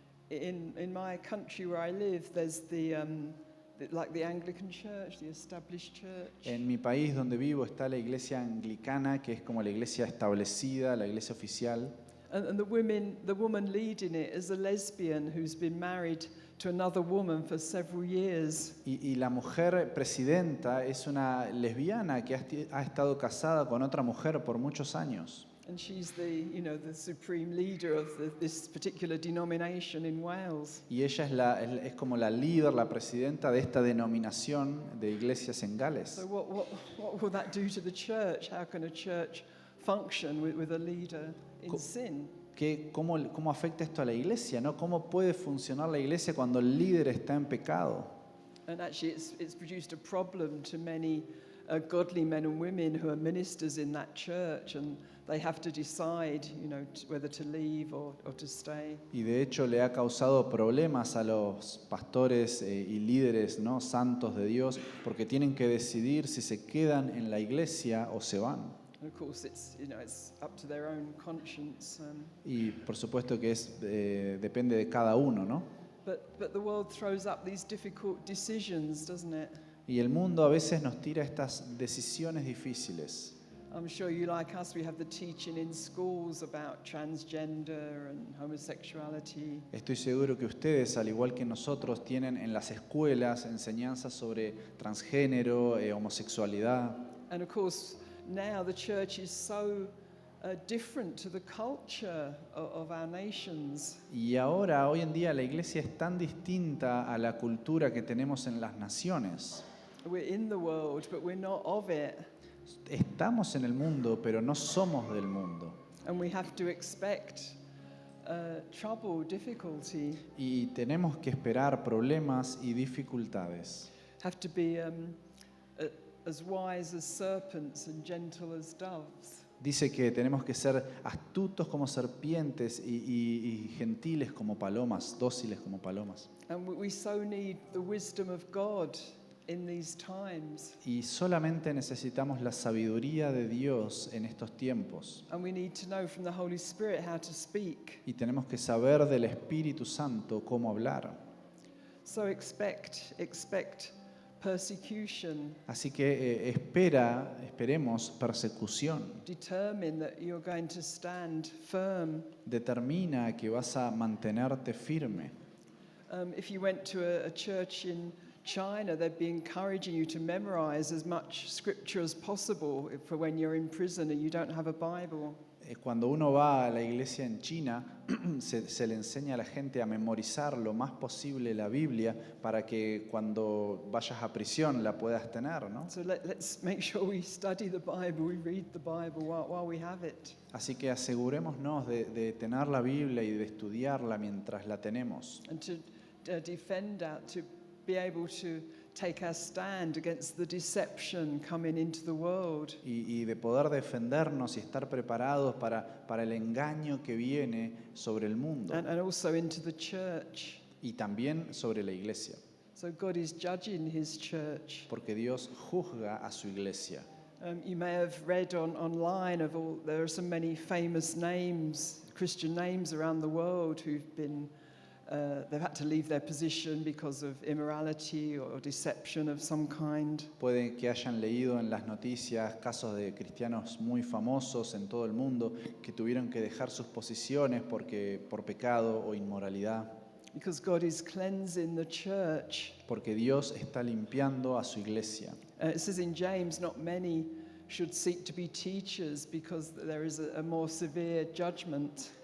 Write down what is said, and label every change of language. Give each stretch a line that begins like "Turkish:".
English: In my country where I live, there's the Anglican Church, the established church.
Spanish: En mi país donde vivo está la iglesia anglicana, que es como la iglesia establecida, la iglesia oficial.
English: And the woman leading it is a lesbian who's been married to another woman for several years.
Spanish: Y la mujer presidenta es una lesbiana que ha estado casada con otra mujer por muchos años.
English: And she's the supreme leader of this particular denomination in Wales.
Spanish: Y ella es como la líder, la presidenta de esta denominación de iglesias en Gales.
English: So what will that do to the church? How can a church function with a leader in sin?
Spanish: ¿Cómo afecta esto a la iglesia, ¿no? ¿Cómo puede funcionar la iglesia cuando el líder está en pecado?
English: And actually it's produced a problem to many godly men and women who are ministers in that church, and they have to decide, whether to leave or to stay.
Spanish: Y de hecho le ha causado problemas a los pastores y líderes, ¿no? Santos de Dios, porque tienen que decidir si se quedan en la iglesia o se van.
English: And of course it's up to their own conscience.
Spanish: Y por supuesto que depende de cada uno, ¿no?
English: But the world throws up these difficult decisions, doesn't it?
Spanish: Y el mundo a veces nos tira estas decisiones difíciles.
English: I'm sure you, like us, we have the teaching in schools about transgender and homosexuality.
Spanish: Estoy seguro que ustedes, al igual que nosotros, tienen en las escuelas enseñanzas sobre transgénero, homosexualidad.
English: And of course, now the church is so different to the culture of our nations.
Spanish: Y ahora, hoy en día, la iglesia es tan distinta a la cultura que tenemos en las naciones.
English: We're in the world, but we're not of it.
Spanish: Estamos en el mundo, pero no somos del mundo.
English: And we have to expect trouble, difficulty.
Spanish: Y tenemos que esperar problemas y dificultades.
English: Have to be as wise as serpents and gentle as doves.
Spanish: Dice que tenemos que ser astutos como serpientes y gentiles como palomas, dóciles como palomas.
English: And we so need the wisdom of God in these times.
Spanish: Y solamente necesitamos la sabiduría de Dios en estos tiempos.
English: And we need to know from the Holy Spirit how to speak.
Spanish: Y tenemos que saber del Espíritu Santo cómo hablar.
English: So expect persecution.
Spanish: Así que esperemos persecución.
English: Determine that you're going to stand firm.
Spanish: Determina que vas a mantenerte firme.
English: If you went to a church in China, they'd be encouraging you to memorize as much scripture as possible for when you're in prison and you don't have a Bible.
Spanish: Cuando uno va a la iglesia en China, se le enseña a la gente a memorizar lo más posible la Biblia para que cuando vayas a prisión la puedas tener, ¿no?
English: So let's make sure we study the Bible, we read the Bible while we have it.
Spanish: Así que asegurémonos de tener la Biblia y de estudiarla mientras la tenemos.
English: And to defend that, to be able to take our stand against the deception coming into the world.
Spanish: Y de poder defendernos y estar preparados para el engaño que viene sobre el mundo
English: And also into the church.
Spanish: y también sobre la iglesia,
English: So God is judging his church.
Spanish: porque Dios juzga a su iglesia.
English: You may have read online there are so many famous names, Christian names around the world who've been they've had to leave their position because of immorality or deception of some kind.
Spanish: Puede que hayan leído en las noticias casos de cristianos muy famosos en todo el mundo que tuvieron que dejar sus posiciones por pecado o inmoralidad,
English: Because God is cleansing the church.
Spanish: porque Dios está limpiando a su iglesia.
English: It says in James, not many should seek to be teachers because there is a more severe judgment.